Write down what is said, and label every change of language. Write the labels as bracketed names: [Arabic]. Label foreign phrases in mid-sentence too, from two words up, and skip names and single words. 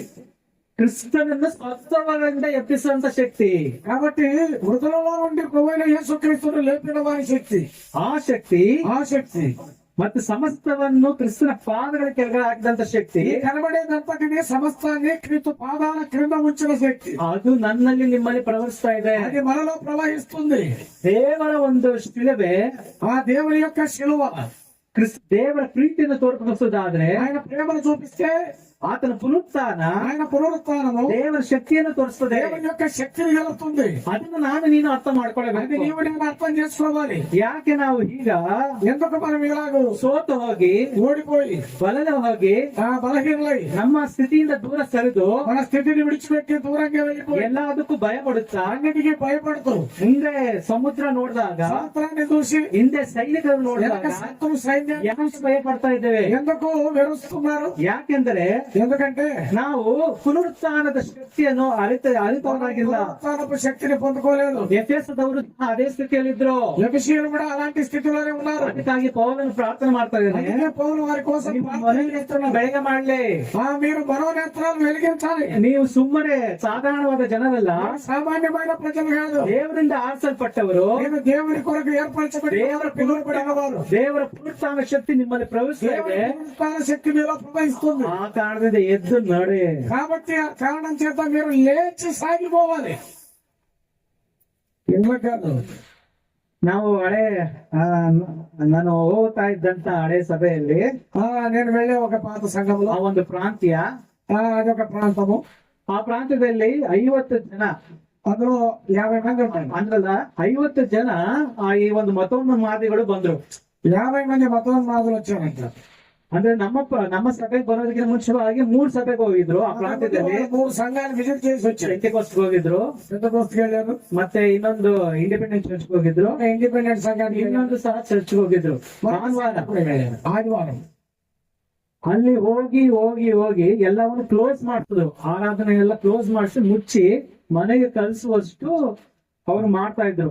[Kannada] ಕ್ರಿಸ್ತನನ್ನು ಸತ್ತವರಿಂದ ಎಬ್ಬಿಸುವಂತ ಶಕ್ತಿ. [Telugu] కాబట్టి మృతులలో నుండి కొవ్వైన యేసుక్రీస్తును లేపిన వారి శక్తి, [Kannada] ಆ ಶಕ್ತಿ ಮತ್ತು ಸಮಸ್ತವನ್ನು ಕ್ರಿಸ್ತನ ಪಾದಗಳ ಕೆಳಗಡೆ ಹಾಕಿದಂತ ಶಕ್ತಿ, [Telugu] కనబడేదంతటిని సమస్తాన్ని క్రీస్తు పాదాల క్రింద ఉంచిన శక్తి, [Kannada] ಅದು ನನ್ನಲ್ಲಿ ನಿಮ್ಮಲ್ಲಿ ಪ್ರವಹಿಸ್ತಾ ಇದೆ. [Telugu] అది మనలో ప్రవహిస్తుంది. [Kannada] ದೇವರ ಒಂದು ಶಿಲುಬೆ, [Telugu] ఆ దేవుని యొక్క శిలువ, [Kannada] ದೇವರ ಪ್ರೀತಿಯನ್ನು ತೋರ್ಪಡಿಸೋದಾದ್ರೆ, [Telugu] ఆయన ప్రేమను చూపిస్తే [Kannada] ಆತನ ಪುನರುತ್ಥಾನ, [Telugu] ఆయన పునరుత్థానము [Kannada] ದೇವರ ಶಕ್ತಿಯನ್ನು ತೋರಿಸ್ತದೆ. [Telugu] దేవుని యొక్క శక్తిని కలుగుతుంది. [Kannada] ಅದನ್ನು ನಾನು ನೀನು ಅರ್ಥ [Telugu] అది [Kannada] ಮಾಡ್ಕೊಳ್ಬೇಕು. [Telugu] నీవు నేను అర్థం చేసుకోవాలి. [Kannada] ಯಾಕೆ ನಾವು ಈಗ [Telugu] ఎందుకు మనం ఇలాగూ [Kannada] ಸೋತು ಹೋಗಿ, [Telugu] ఓడిపోయి, [Kannada] ಬಲದ ಹೋಗಿ, [Telugu] బలహీనలై [Kannada] ನಮ್ಮ ಸ್ಥಿತಿಯಿಂದ ದೂರ ಸರಿದು [Telugu] మన స్థితిని విడిచిపెట్టి దూరంగా వెళ్ళిపోయి [Kannada] ಎಲ್ಲದಕ್ಕೂ ಭಯ ಪಡುತ್ತಾ, [Telugu] అన్నిటికీ భయపడుతూ [Kannada] ಹಿಂದೆ ಸಮುದ್ರ ನೋಡಿದಾಗ, [Telugu] సముద్రాన్ని చూసి [Kannada] ಹಿಂದೆ సైನಿಕರು ನೋಡಿದಾಗ [Telugu] శత్రు సైన్యం [Kannada] ಯಾಕೆ ಭಯ ಪಡ್ತಾ ಇದ್ದೇವೆ? [Telugu] ఎందుకు వెరుస్తున్నారు? [Kannada] ಯಾಕೆಂದರೆ [Telugu] ఎందుకంటే [Kannada] ನಾವು ಪುನರುತ್ಥಾನದ ಶಕ್ತಿಯನ್ನು ಅರಿತವರಾಗಿಲ್ಲ. [Telugu] పునరుత్థానపు శక్తిని పొందుకోలేదు. [Kannada] ಎಫೆಸದವರು ಅದೇ ಸ್ಥಿತಿಯಲ್ಲಿದ್ರು. [Telugu] ఎఫెసీయులు కూడా అలాంటి స్థితిలోనే ఉన్నారు. [Kannada] ಅದಕ್ಕಾಗಿ ಪೌಲನು ಪ್ರಾರ್ಥನೆ ಮಾಡ್ತಾ ಇದ್ದಾನೆ, [Telugu] అందుకే పౌలు వారి కోసం ప్రార్థన చేస్తున్నాడు. [Kannada] ಬೆಳಗ್ಗೆ ಮಾಡ್ಲಿ. [Telugu] మీరు మనోనేత్రాలు వెలిగించాలి. [Kannada] ನೀವು ಸುಮ್ಮನೆ ಸಾಧಾರಣವಾದ ಜನರಲ್ಲ, [Telugu] సామాన్యమైన ప్రజలు కాదు, [Kannada] ದೇವರಿಂದ ಆರಿಸಲ್ಪಟ್ಟವರು, [Telugu] నేను దేవుని కొరకు ఏర్పరచబడి [Kannada] ದೇವರ [Telugu] పిలువబడిన వారు. [Kannada] ದೇವರ ಪುನರುತ್ಥಾನ ಶಕ್ತಿ ನಿಮ್ಮಲ್ಲಿ ಪ್ರವೇಶಿಸಿದೆ. [Telugu] దేవుని పునరుత్థాన శక్తి మీలో ప్రవహిస్తుంది. [Kannada] ಆ ಕಾರಣದಿಂದ ಎದ್ದು ನಡೆ. [Telugu] కాబట్టి ఆ కారణం చేత మీరు లేచి సాగిపోవాలి. ఇంట్లో కాదు. [Kannada] ನಾವು ನಾನು ಹೋಗ್ತಾ ಇದ್ದಂತ ಹಳೆ ಸಭೆಯಲ್ಲಿ [Telugu] నేను వెళ్ళే ఒక పాత సంఘంలో, [Kannada] ಆ ಒಂದು ಪ್ರಾಂತ್ಯ, [Telugu] అదొక ప్రాంతము. [Kannada] ಆ ಪ್ರಾಂತ್ಯದಲ್ಲಿ 50 ಜನ, [Telugu] అందులో 50 మంది ఉంటారు. [Kannada] ಅಂದ್ರಲ್ಲ 50 ಜನ ಈ ಒಂದು ಮತೋನ್ಮಾದಿಗಳು ಬಂದ್ರು. [Telugu] 50 మంది మతోన్మాదులు వచ్చారంట. [Kannada] ಅಂದ್ರೆ ನಮ್ಮ ಸಭೆಗೆ ಬರೋದಕ್ಕಿಂತ ಮುಂಚಿತವಾಗಿ 3 ಸಭೆಗೆ ಹೋಗಿದ್ರು. ಆ ಪ್ರಾಂತ್ಯದಲ್ಲಿ [Telugu] 3 ಸಂಘాలు ವಿಸಿಟ್ చేసి వచ్చారు. [Kannada] ಪೆಂಟೆಕೋಸ್ಟ್ಗೆ ಹೋಗಿದ್ರು, [Telugu] పెంతెకోస్తుకి వెళ్ళారు, [Kannada] ಮತ್ತೆ ಇನ್ನೊಂದು ಇಂಡಿಪೆಂಡೆಂಟ್ ಚರ್ಚ್ಗೆ ಹೋಗಿದ್ರು, [Telugu] ఇండిపెండెంట్ సంఘానికి [Kannada] ಇನ್ನೊಂದು ಸಹ ಚರ್ಚ್ಗೆ ಹೋಗಿದ್ರು. ಭಾನುವಾರ [Telugu] ఆదివారం [Kannada] ಅಲ್ಲಿ ಹೋಗಿ ಹೋಗಿ ಹೋಗಿ ಎಲ್ಲವನ್ನು ಕ್ಲೋಸ್ ಮಾಡ್ತಿದ್ರು, ಆರಾಧನೆ ಎಲ್ಲ ಕ್ಲೋಸ್ ಮಾಡಿಸಿ ಮುಚ್ಚಿ ಮನೆಗೆ ಕಳಿಸುವಷ್ಟು ಅವ್ರು ಮಾಡ್ತಾ ఇద్దరు.